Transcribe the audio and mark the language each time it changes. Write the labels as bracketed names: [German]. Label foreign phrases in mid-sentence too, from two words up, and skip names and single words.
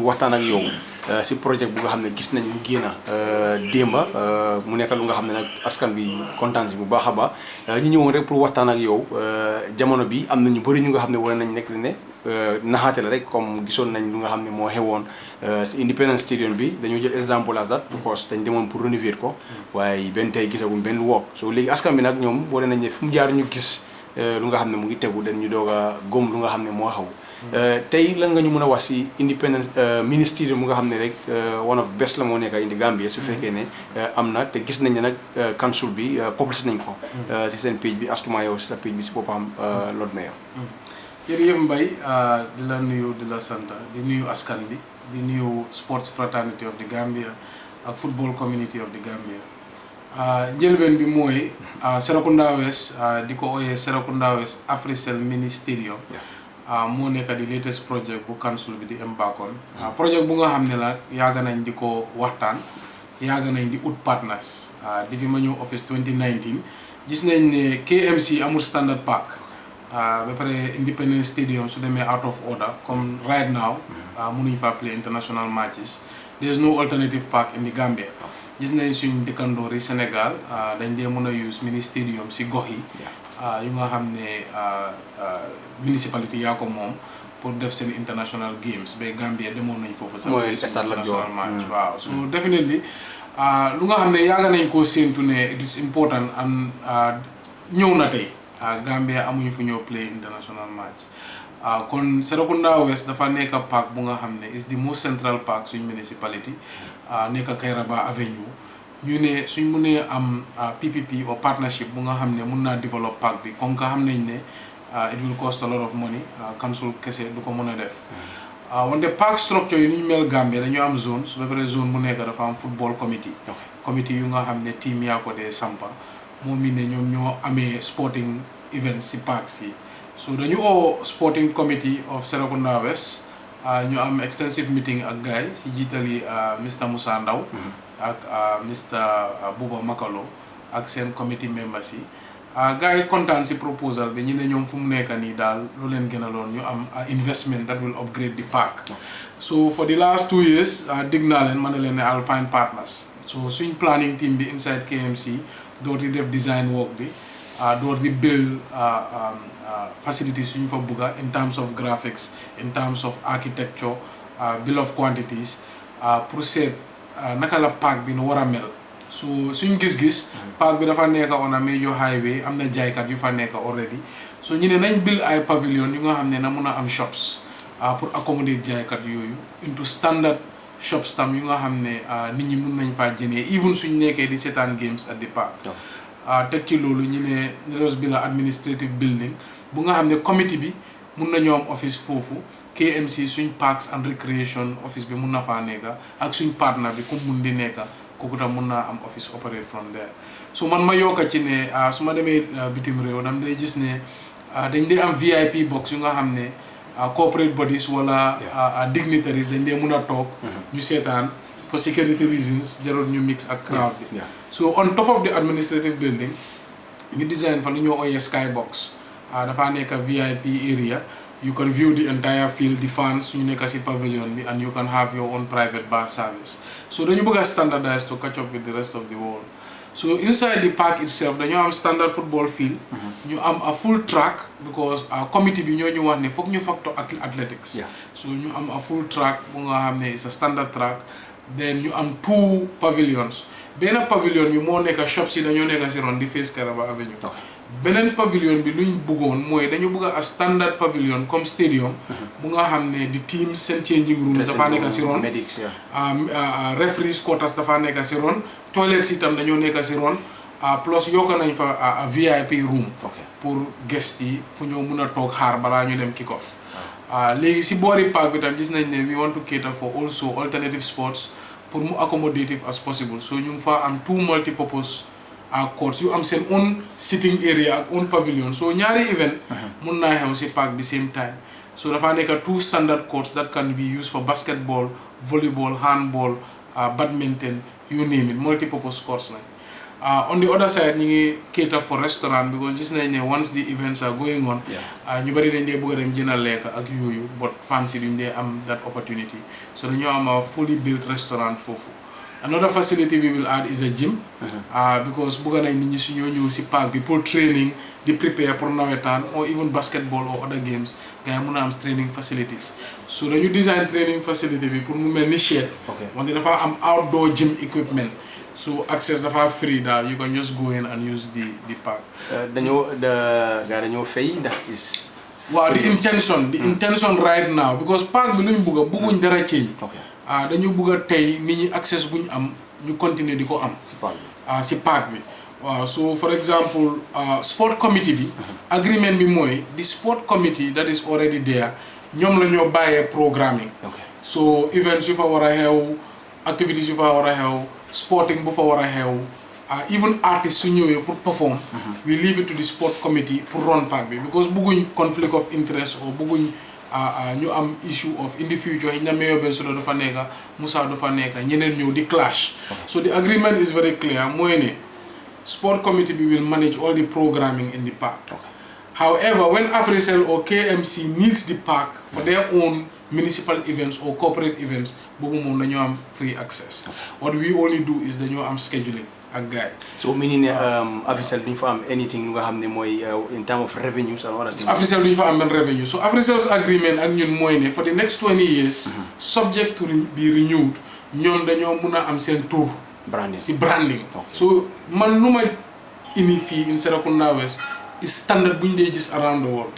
[Wolof] waxtaan ak yow si projet bu nga xam ne gis nañ mu génn démba mu nekk lu nga xam ne nag askan bi kontaan si bu baax a baax ñu ñëwoon rek pour waxtaan ak yow jamono bi am na ñu bëri ñu nga xam ne war nañ nekk ne naxaate la rek comme gisoon nañ lu nga xam ne moo xewoon si Independence Stadium bi dañoo jël exemple [English] as that because [Wolof] dañ demoon pour rénover ko waaye benn tey gisaguñ benn work so léegi askan bi nag ñoom wane nañ ne fu mu jaar ñu gis lu nga xam ne mu ngi tegu dañ ñu doog a góom lu nga xam ne moo xaw tey lan nga ñu mën a wax si Independence ministère mu nga xam ne rek [English] one of best [Wolof] la moo nekk indi Gambia su fekkee ne am na te gis nañ ne nag council bi publish nañ ko si seen page bi astuma yow si sa page bi si boppam Lord Mayor. jërëjëf Mbaye di la nuyu di la sant di nuyu askan bi di nuyu [English] sports fraternity of the Gambia [Wolof] ak [English] football community of the Gambia [Wolof] njëlbeen bi mooy Serekunda West di ko ooyee Serekunda West Africell Mini Stadium moo nekk di [English] latest project [Wolof] bu council bi di [English] embark on project [Wolof] bu nga xam ne la yàgg nañ di ko waxtaan yàgg nañ di ut partners di bi ma ñëw office 2019 gis nañ ne KMC amul standard park ba pare Independence Stadium su demee [English] out of order [Wolof] comme [English] right now [Wolof] mënuñ fa [English] play international matches there is no alternative park in the Gambia [Wolof] gis nañ suñ dëkkandoor yi Sénégal dañ dee mën a [English] use mini stadium [Wolof] si gox yi yu nga xam ne municipality yaa ko moom pour def seen [English] international games [Wolof] ba Gambia demoon nañ foofu sax [English] international match [Wolof] waaw so definitely lu nga xam ne yaaga nañ koo séentu ne [English] it is important [Wolof] am ñëw na tey Gambia amuñu fu ñëw [English] play international match [Wolof] kon Serekunda West dafa nekk park bu nga xam ne [English] is the most central park [Wolof] suñ municipality nekk Kairaba Avenue ñu ne suñ mënee am PPP or partnership bu nga xam ne mun naa develop park bi comme que xam nañ ne [English] it will cost a lot of money [Wolof] council kese du ko mën a def wante [English] park structure [Wolof] yi ni ñu mel Gambia dañu am zone su ba pare zone bu nekk dafa am [English] football committee [Wolof] yu nga xam ne team yaa ko dee sampa moom mi ne ñoom ñoo amee [English] sporting event [Wolof] si parks yi so dañu oo [English] sporting committee of Serekunda West [Wolof] ñu am [English] extensive meeting [Wolof] ak gaay si jiitali Mr Moussa Ndaw ak Mr Buba Makalo ak seen [English] committee members [Wolof] yi gaay yi kontaan si proposal bi ñu ne ñoom fu mu nekk nii daal lu leen gënaloon ñu am [English] investment that will upgrade the park so for the last 2 years [Wolof] dig naa leen ma ne leen ne [English] I'll find partners [Wolof] so suñ [English] planning team [Wolof] bi inside KMC door di def [English] design work [Wolof] bi door di build facilities suñu fa bugga [English] in terms of graphics in terms of architecture bill of quantities [Wolof] pour seet naka la park bi nu war a mel so suñ gis-gis park bi dafa nekk [English] on a major highway [Wolof] am na jaaykat yu fa nekk already so ñu ne nañ build ay pavilion yu nga xam ne na mun a am shops pour accommoder jaaykat yooyu [English] into standard shops [Wolof] tam yu nga xam ne nit ñi mun nañ faa jënee even suñ nekkee di seetaan games [English] at the park [Wolof] teg ci loolu ñu ne nelos bi la [English] administrative building [Wolof] bu nga xam ne committee bi mun nañoo am office foofu KMC suñ [English] parks and recreation office [Wolof] bi mun na faa nekka ak suñ partner bi comme mun di nekka kooku tam mun naa am office [English] operate from there [Wolof] so man ma yokka ci ne su ma demee bitim réew dam day gis ne dañ dee am [English] VIP box [Wolof] yu nga xam ne [English] corporate bodies [Wolof] wala dignitaries dañ dee mun a toog ñu seetaan [English] for security reasons [Wolof] jarul ñu mix ak crowd bi so [English] on top of the administrative building [Wolof] ñu design fa lu ñoo ooyee skybox dafa nekk [English] VIP area you can view the entire field the fans [Wolof] ñu nekk si pavilion bi [English] and you can have your own private bar service so [Wolof] dañu bëgg a [English] standardize to catch up with the rest of the world so inside the park itself [Wolof] dañoo am [English] standard football [Wolof] field ñu am a [English] full track [Wolof] because committee bi ñoo ñu wax ne foog ñu [English] factor athletics [Wolof] so ñu am [English] a full track [Wolof] bu nga xam ne [English] is a standard track then [Wolof] ñu am 2 pavilions benn pavilion bi moo nekk shops yi dañoo nekk si ron di face Kairaba Avenue beneen pavilion bi luñ bëggoon mooy dañu bëgg a standard pavilion comme stadium bu nga xam ne di team seen [English] changing room [Wolof] dafa nekk si ron [English] referees quarters [Wolof] dafa nekk si ron toilets itam dañoo nekk si ron plus yokk nañ fa [English] VIP room [Wolof] pour guest yi fu ñoo mun a toog xaar balaa ñu dem [English] kick off [Wolof] léegi si boori park bi tam gis nañ ne [English] we want to cater for also alternative sports [Wolof] pour mu accommodative [English] as possible [Wolof] so ñu fa am [English] 2 multi-purpose courts [Wolof] yu am seen [English] own sitting area ak own pavilion [Wolof] so ñaari event mun naa xew si park bi same time so dafa nekk [English] 2 standard courts that can be used for basketball volleyball handball badminton you name it multi-purpose courts nañ On the other side, you cater for restaurant because just once the events are going on, you [Wolof] bari dañ dé bëgg dem jënal lekk ak yoyu, [English] but fancy [Wolof] duñ dé am [English] that opportunity. [Wolof] So dañu am [English] a fully built restaurant [Wolof] fofu. [English] Another facility we will add is a gym because [Wolof] bëgg nañ nit ñi su ñoo ñëw ci park bi [English] pour training, [Wolof] di prepare pour nawetaan [English] or even basketball or other games, [Wolof] gaay mëna am [English] training facilities. [Wolof] So dañu design [English] training facility [Wolof] bi pour mu melni shed. Wante dafa am [English] outdoor gym equipment. So access [Wolof] dafa free dal, [English] you can just go in and use the park. [Wolof] dañoo fay ndax is [English] Wow, the intention right now because [Wolof] park bi luñ bëgguñ dara change. Dañu bëgg tay nit ñi access buñ am ñu continuer diko am ci park bi. [English] So for example, sport committee [Wolof] bi agreement bi moy [English] the sport committee that is already there [Wolof] ñom lañu bayé [English] programming. [Wolof] So events yu fa wara xew, activities yu fa wara xew, sporting bu fa wara xew, even artists su ñëwé pour perform, [English] we leave it to the sport committee [Wolof] pour run park bi because bëgguñ [English] conflict of interest [Wolof] or bëgguñ ñu am [English] issue of in the future [Wolof] ñamé ben solo dafa nekk Moussa dafa nekk ñeneen ñëw di clash. [English] So the agreement is very clear [Wolof] moy né [English] sport committee will manage all the programming in the park. However, when Africell or KMC needs the park for their own municipal events or corporate events, [Wolof] bobu mom dañu am [English] free access. What we only do is [Wolof] dañu am scheduling ak guide. [English] So meaning Africell [Wolof] duñ fa am [English] anything [Wolof] nga xamné moy [English] in terms of revenues and other things. Africell [Wolof] duñ fa am ben [English] revenue. So Africell's agreement [Wolof] ak ñun moy né [English] for the next 20 years subject to be renewed, [Wolof] ñom dañu mëna am sen tour branding. Si branding. So man luma ini fi [English] in Serekunda West is standard [Wolof] buñ dé gis [English] around the world.